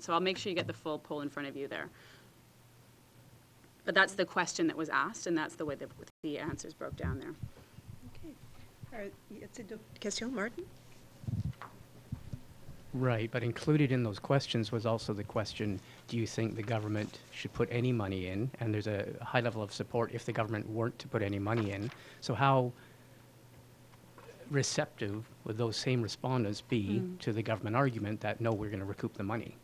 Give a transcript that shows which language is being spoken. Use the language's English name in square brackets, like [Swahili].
[English] So I'll make sure you get the full poll in front of you there. But that's the question that was asked, and that's the way the answers broke down there. [French] Y a-t-il d'autres questions, Martin? [English] Right, but included in those questions was also the question, do you think the government should put any money in? And there's a high level of support if the government weren't to put any money in. So how, receptive would those same respondents be to the government argument that, no, we're going to recoup the money?